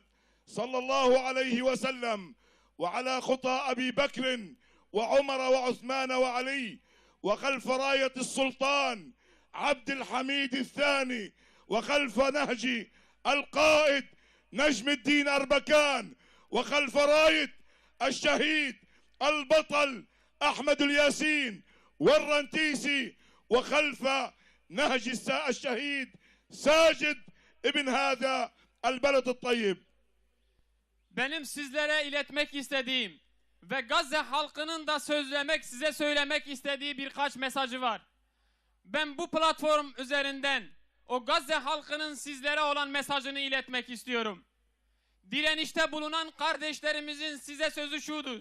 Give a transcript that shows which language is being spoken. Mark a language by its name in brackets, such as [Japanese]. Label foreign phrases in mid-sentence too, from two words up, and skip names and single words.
[Arabic] صلى الله عليه وسلم وعلى خطى أبي بكر وعمر وعثمان وعلي، وخلف راية السلطان عبد الحميد الثاني، وخلف نهج القائد نجم الدين أربكان، وخلف راية الشهيد البطل أحمد الياسين والرنتيسي، وخلف نهج الشهيد ساجد ابن هذا البلد الطيب. [Turkish] Benim sizlere iletmek istediğim ve Gazze halkının da size söylemek istediği birkaç mesajı var. Ben bu platform üzerinden o Gazze halkının sizlere olan mesajını iletmek istiyorum. Direnişte bulunan kardeşlerimizin size sözü şudur.